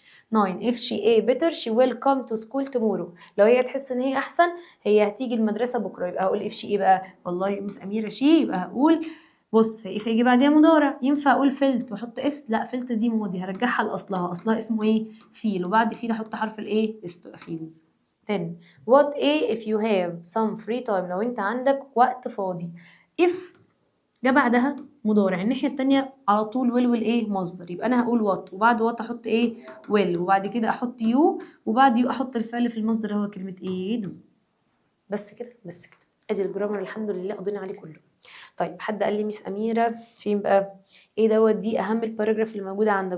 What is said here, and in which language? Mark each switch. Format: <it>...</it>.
<ar>9</ar> <en>if she a better she will come to school tomorrow،</en> <ar>لو هي تحس ان هي احسن هي هتيجي المدرسه بكره، يبقى هقول if she ايه بقى؟ والله مس اميره she، يبقى هقول بص if هيجي بعديها مضارع ينفع اقول فلت واحط اس؟ لا، فلت دي ماضي هرجعها لاصلها، اصلها اسمه ايه؟ فيل، وبعد فيل احط حرف الايه؟ اس تبقى فيلز. 10</ar> <en>what a if you have some free time،</en> <ar>لو انت عندك وقت فاضي. if جا بعدها مضارع الناحية التانية على طول will والايه؟ مصدر، يبقى أنا هقول what، وبعد what أحط إيه؟ will، وبعد كده أحط you، وبعد you أحط الفعل في المصدر هو كلمة إيه؟ do. بس كده بس كده، أدي الجرامر الحمد لله قضينا عليه كله. طيب حد قال لي ميس أميرة فين بقى؟ إيه دوت؟ دي أهم الباراجراف اللي موجودة عندك.</ar>